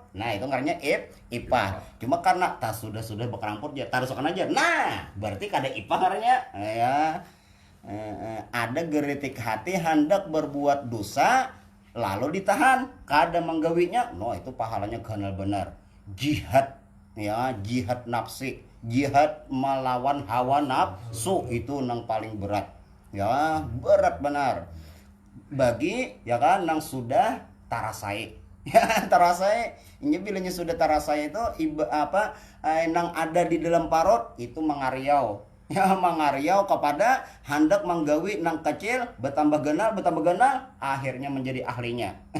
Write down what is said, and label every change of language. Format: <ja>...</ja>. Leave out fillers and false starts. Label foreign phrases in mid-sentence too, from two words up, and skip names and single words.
<bjn>Nah itu ngernya iffah. Cuma karena tak sudah bakar rampot ya taruhkan aja, nah berarti kada iffah ngernya, ya. Ada geritik hati hendak berbuat dosa lalu ditahan, kada menggawinya, no itu pahalanya ganal benar. Jihad, ya,</bjn> <ar>jihad nafsi,</ar> <bjn>jihad melawan hawa nafsu itu nang paling berat, ya, berat benar bagi, ya kan, nang sudah tarasai, ya, tarasai. Ini bilanya sudah tarasai itu nang ada di dalam parut itu mengariau, ya, mengariau kepada hendak menggawi nang kecil bertambah genal, akhirnya menjadi ahlinya.</bjn>